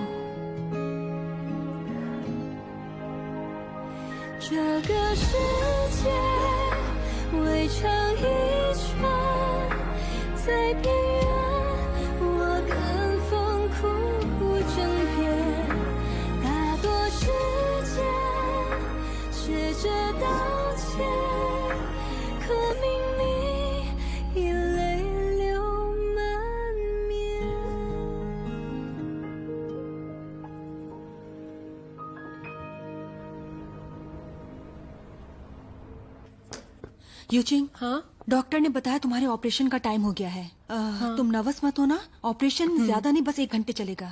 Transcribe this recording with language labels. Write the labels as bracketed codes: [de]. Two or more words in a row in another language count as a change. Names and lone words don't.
[zh] 这个世界围成一圈，在边缘我跟风苦争辩，大多时间学着道歉，可明明已泪流满面。 [hi] यूचिंग, हाँ? डॉक्टर ने बताया तुम्हारे ऑपरेशन का टाइम हो गया है। तुम नर्वस मत हो ना, ऑपरेशन ज्यादा नहीं, बस 1 घंटे चलेगा।